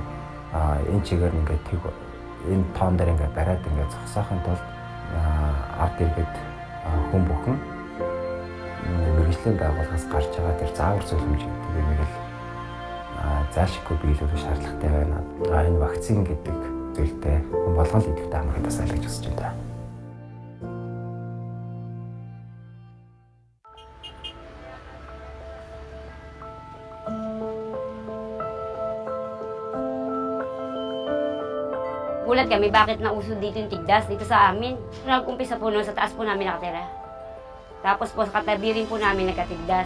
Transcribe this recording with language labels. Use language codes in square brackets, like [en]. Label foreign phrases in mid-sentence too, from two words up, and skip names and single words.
[mn] Энэ чигээр ингээд энэ тоон дээр ингээд бариад ингээд зогсоохын тулд ард иргэд хүн бүхэн мэргэжлийн байгууллагаас гарч байгаа тэр заавар зөвлөмж гэдэг юм л заашгүй биелүүлэх шаардлагатай байна. Энэ вакцин гэдэг зүйлтэй хүн болгон л идэвхтэй хамрахад бас айлгаж өсөж байна. [tl] Gulat kami bakit nauso dito yung tigdas dito sa amin. Nag-umpisa po noon sa taas po namin nakatira. Tapos po sa katabi rin po namin nagkatigdas.